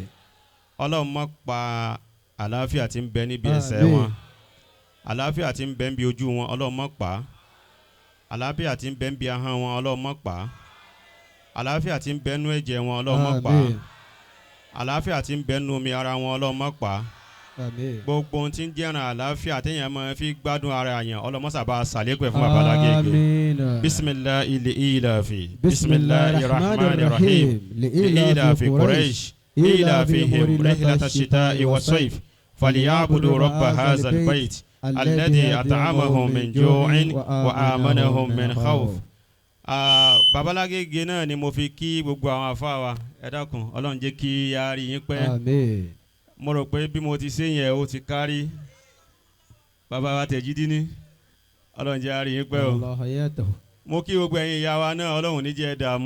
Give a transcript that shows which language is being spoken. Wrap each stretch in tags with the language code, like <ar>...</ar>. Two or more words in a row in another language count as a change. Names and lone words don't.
<yo>Ọlọ́run má pa àlàáfíà tí ń bẹ níbi ẹsẹ̀ wọn àlàáfíà tí ń bẹ níbi ojú wọn Ọlọ́run má pa àlàáfíà tí ń bẹ níbi ahọ́n wọn Ọlọ́run má pa àlàáfíà tí ń bẹ nínú ẹ̀jẹ̀ wọn Ọlọ́run má pa àlàáfíà tí ń bẹ nínú omi ara wọn Ọlọ́run má pa gbogbo ohun tí ń jẹ́ràn àlàáfíà téèyàn máa fi gbádùn ara yẹn Ọlọ́run má sábà ṣàlékún fún bàbá Lágége.</yo> <ar>بسم الله إيلاف بسم الله الرحمن الرحيم لإيلاف قريش إيلافهم رحلة الشتاء والصيف فليعبدوا رب هذا البيت الذي أطعمهم من جوع وآمنهم من خوف.</ar> <yo>Bàbá Lágége náà ni mo fi kí gbogbo àwọn àfáà wa ẹ dákun Ọlọ́run jẹ́ kí a rí yín pẹ́. àmín. mo rò pé bí mo ti ṣe yẹn ó ti kárí bàbá wa Tẹ̀jídí ní Ọlọ́run jẹ́ a rí yín pẹ́ o. mo kí gbogbo ẹ̀yin ìyá wa náà Ọlọ́run ní jẹ́ dààmú.</yo>